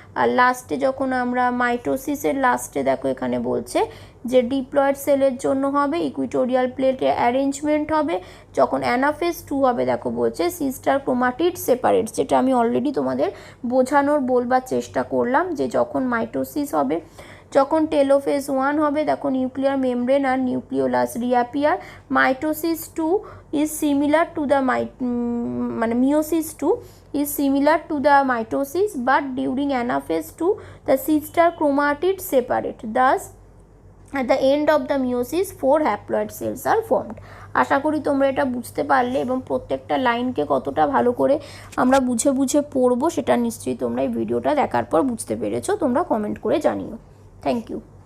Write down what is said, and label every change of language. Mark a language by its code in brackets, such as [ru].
[bn] আর লাস্টে যখন আমরা মাইটোসিসের লাস্টে দেখো এখানে বলছে যে ডিপ্লয়েড সেলের জন্য হবে ইকুইটোরিয়াল প্লেটে অ্যারেঞ্জমেন্ট হবে, যখন অ্যানাফেজ 2 হবে দেখো বলছে সিস্টার ক্রোমাটিড সেপারেটস, যেটা আমি অলরেডি তোমাদের বলবার চেষ্টা করলাম, যে যখন মাইটোসিস হবে, যখন টেলোফেজ 1 হবে দেখো nuclear membrane আর nucleolus রিঅ্যাপিয়ার। [en] Mitosis 2 is similar to the মানে meiosis 2 is similar to the mitosis, but during anaphase 2 the sister chromatid separate, thus at the end of the meiosis 4 haploid cells are formed. [bn] আশা করি তোমরা এটা বুঝতে পারলে, এবং প্রত্যেকটা লাইনকে কতটা ভালো করে আমরা বুঝে বুঝে পড়বো সেটা নিশ্চয়ই তোমরা এই ভিডিওটা দেখার পর বুঝতে পেরেছো। তোমরা কমেন্ট করে জানিও। [en] Thank you.